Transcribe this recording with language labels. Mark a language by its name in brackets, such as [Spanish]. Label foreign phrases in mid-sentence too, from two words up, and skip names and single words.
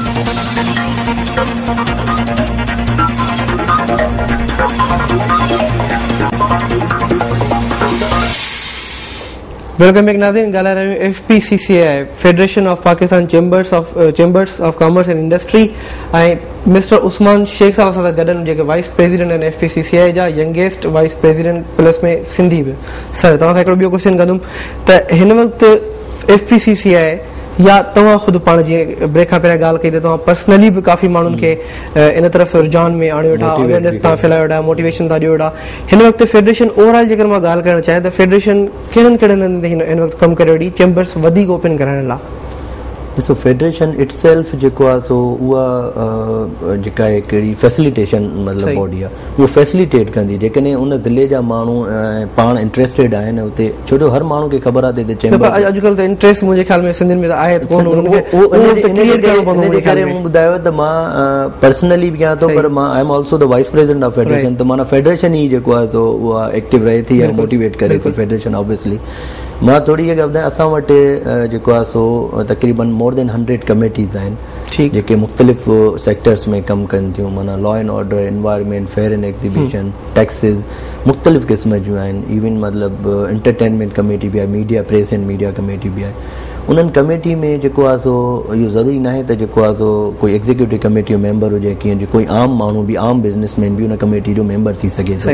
[English] Welcome back [Sindhi] नाज़रीन, ॻाल्हाए रहियूं FPCCI फेडरेशन ऑफ पाकिस्तान चेंबर्स ऑफ कॉमर्स एंड इंडस्ट्री ऐं मिस्टर उस्मान शेख साहब सां गॾु जेके [English] vice president [Sindhi] आहिनि FPCCI जा [English] youngest vice president [Sindhi] प्लस में सिंधी बि। सर तव्हां खां हिकिड़ो ॿियो क्वेश्चन कंदुमि त हिन वक़्तु FPCCI या तव्हां ख़ुदि पाण जीअं ब्रेक खां पहिरियां ॻाल्हि कई त तव्हां पर्सनली बि काफ़ी माण्हुनि खे इन तरफ़ रुझान में आणियो वेठा, अवेयरनेस तव्हां फैलायो वेठा, मोटिवेशन था ॾियो वेठा। हिन वक़्तु [English] Federation overall [Sindhi] जेकर मां ॻाल्हि करणु चाहियां त फेडरेशन कहिड़नि कहिड़नि हंधि हिन वक़्तु कमु करे वेठी चैम्बर्स वधीक ओपन कराइण लाइ? ॾिसो, [English] Federation itself [Sindhi] जेको आहे सो उहा जेका हिकिड़ी फैसिलिटेशन मतिलबु बॉडी आहे, उहो फैसिलिटेट कंदी जेकॾहिं उन ज़िले जा माण्हू पाण इंट्रस्टेड आहिनि उते, छो जो हर माण्हू खे ख़बर आहे त चैम्बर अॼुकल्ह त इंट्रस्ट मुंहिंजे ख़्याल में सिंधियुनि में त आहे कोन, करे मूं ॿुधायो त मां पर्सनली बि कयां थो, पर मां [English] I am also the vice president of Federation, [Sindhi] त माना फेडरेशन ई जेको आहे सो उहा एक्टिव रहे थी ऐं मोटिवेट करे थी फेडरेशन। ऑब्वियसली मां थोरी इहा ॻाल्हि ॿुधायां, असां वटि जेको आहे सो तक़रीबन [English] more than 100 committees [Sindhi] आहिनि जेके मुख़्तलिफ़ सेक्टर्स में कमु कनि थियूं, माना [English] law and order, environment, fair and exhibition, taxes, [Sindhi] मुख़्तलिफ़ क़िस्म जूं आहिनि। इवन मतिलबु [English] entertainment committee [Sindhi] बि आहे, [English] media press and media committee [Sindhi] बि आहे। उन्हनि कमेटी में जेको आहे सो इहो ज़रूरी न आहे त जेको आहे सो कोई [English] executive committee [Sindhi] जो मेंबर हुजे, कीअं जो कोई आम माण्हू बि, आम बिज़नेसमैन बि उन कमेटी जो मेंबर थी सघे थो।